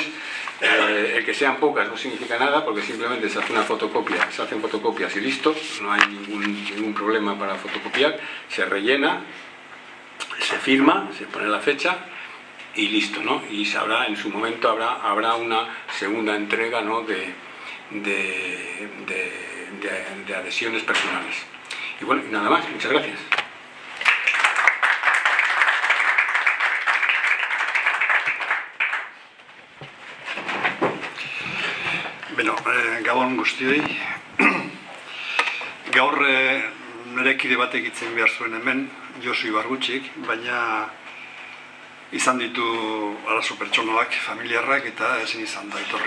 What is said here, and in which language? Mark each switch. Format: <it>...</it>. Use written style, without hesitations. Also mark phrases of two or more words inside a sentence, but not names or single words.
<es>El que sean pocas no significa nada, porque simplemente se hace una fotocopia, se hacen fotocopias y listo, no hay ningún problema para fotocopiar, se rellena, se firma, se pone la fecha y listo, ¿no? Y en su momento habrá una segunda entrega, ¿no?, de adhesiones personales. Y bueno, y nada más, muchas gracias.</es> <eu>Beno, gabon guztioi. Gaur nire kide batek itzen behar zuen hemen, Josu Ibargutxik, baina izan ditu arazo pertsonalak, familiarrak, eta ezin izan da etorri.</eu>